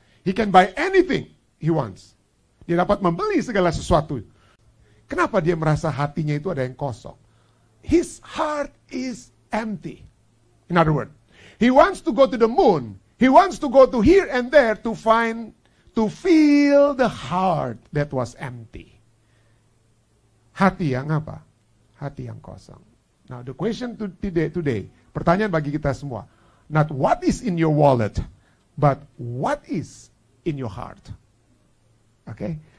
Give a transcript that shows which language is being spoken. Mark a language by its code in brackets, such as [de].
[en] He can buy anything he wants. [id] Dia dapat membeli segala sesuatu. Kenapa dia merasa hatinya itu ada yang kosong? [en] His heart is empty. In other words, he wants to go to the moon. He wants to go to here and there to feel the heart that was empty. [id] Hati yang apa? Hati yang kosong. [en] Now the question today, [id] pertanyaan bagi kita semua, [en] not what is in your wallet, but what is in your heart. Okay?